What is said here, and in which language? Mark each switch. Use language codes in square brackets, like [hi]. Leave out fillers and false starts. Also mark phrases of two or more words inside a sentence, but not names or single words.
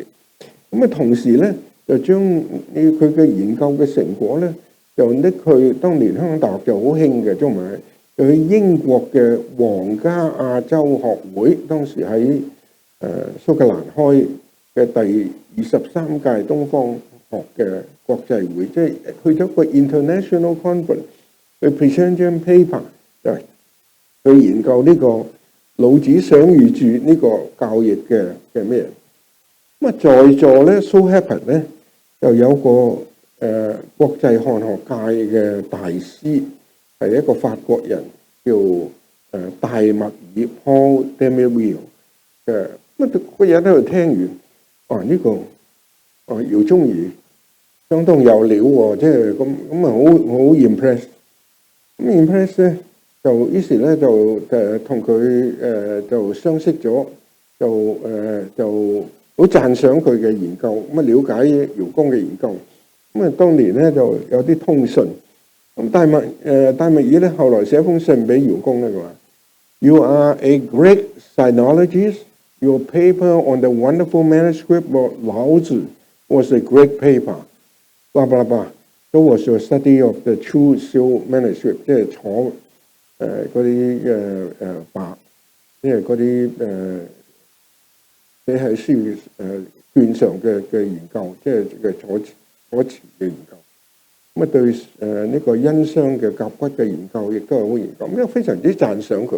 [yue] 咁同時咧，就將佢嘅研究嘅成果咧，就拎去當年香港大學就好興嘅中文，就去英國嘅皇家亞洲學會，當時喺蘇格蘭開嘅第23屆東方學嘅國際會，即係去咗個 [en] international conference [yue] 去 present 張 paper， 就係去研究呢個老子賞議注呢個校譯嘅咩？咁在座咧 [en] so happen [yue] 咧，就有個國際漢學界嘅大師，係一個法國人，叫戴默爾 Paul Demerville 嘅。咁個人喺度聽完，呢個饒宗頤相當有料喎，即係咁好 impress。咁 impress 咧，就於是咧就同佢就相識咗，就好讚賞佢嘅研究，咁了解饒公嘅研究。當年咧就有啲通訊， 咁戴密爾咧後來寫封信俾姚公咧，佢話 ： [en] You are a great sinologist. Your paper on the wonderful manuscript of 老子 was a great paper. blah blah blah. That was your study of the Chu Xiu manuscript， [yue] 即係楚嗰啲白，即係嗰啲寫喺書卷上嘅研究，即係嘅楚辭嘅研究。咁啊對呢個殷商嘅甲骨嘅研究亦都係好研究，咁非常之讚賞佢。